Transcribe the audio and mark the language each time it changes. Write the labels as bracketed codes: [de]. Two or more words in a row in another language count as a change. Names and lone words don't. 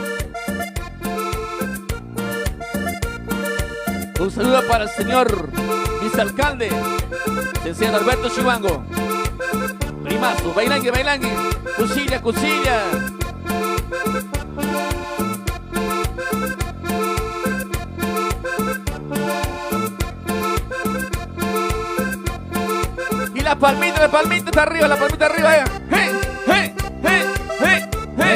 [es] Un saludo para el señor vicealcalde, licenciado Alberto Chihuango. Primazo, bailangue, bailangue, cusilla, cusilla. Y la palmita está arriba, la palmita arriba. ¡Hey, hey, hey, hey, hey!